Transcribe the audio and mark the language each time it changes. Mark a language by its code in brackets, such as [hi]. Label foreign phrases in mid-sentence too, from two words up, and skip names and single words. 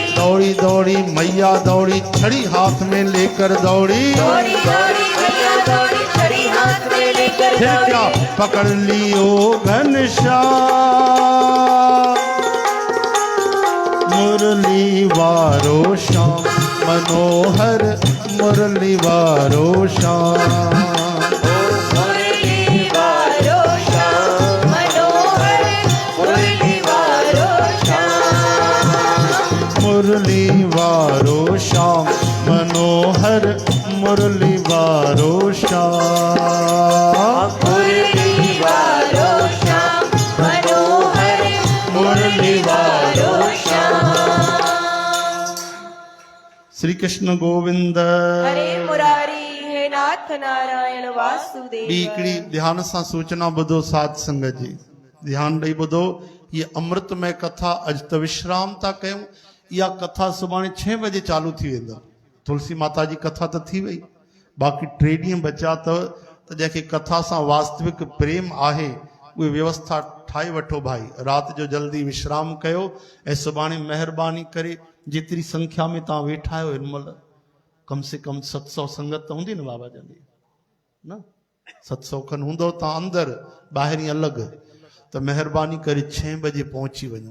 [hi] दौड़ी दौड़ी मैया दौड़ी छड़ी हाथ में लेकर दौड़ी। दौड़ी दौड़ी मैया दौड़ी छड़ी हाथ में लेकर फिर दौड़ी। क्या पकड़ लियो घनश्याम। [sd] मुरली वारो श्याम मनोहर मुरली वारो श्याम। मुरली वारो श्याम मनोहर मुरली वारो श्याम। मुरली वारो श्याम मनोहर मुरली वारो श्याम। मुरली वारो श्याम मनोहर मुरली वारो श्याम। श्री कृष्ण गोविंद। हरे मुरारी हे नाथ नारायण ॿी वासुदेव। हिकिड़ी ध्यान सां सूचना ॿुधो साध संगत जी, ध्यान ॾेई ॿुधो। ये अमृतमय कथा अॼु त विश्राम था कयूं, इहा कथा सुभाणे 6 बजे चालू थी वेंदव। तुलसी माता जी कथा त थी वई, बाक़ी 3 ॾींहं बचा अथव, त जंहिंखे कथा सां वास्तविक प्रेम आहे उहे व्यवस्था ठाहे वठो भाई। राति जो जल्दी विश्राम कयो ऐं सुभाणे महिरबानी करे जेतिरी संख्या में तव्हां वेठा आहियो हिन महिल [hi] कम से कम [sd] 700 संगत त हूंदी न बाबा जन न, 700 खनि हूंदो तव्हां अंदरि ॿाहिरि अलॻि, त महिरबानी करे 6 बजे पहुची वञो।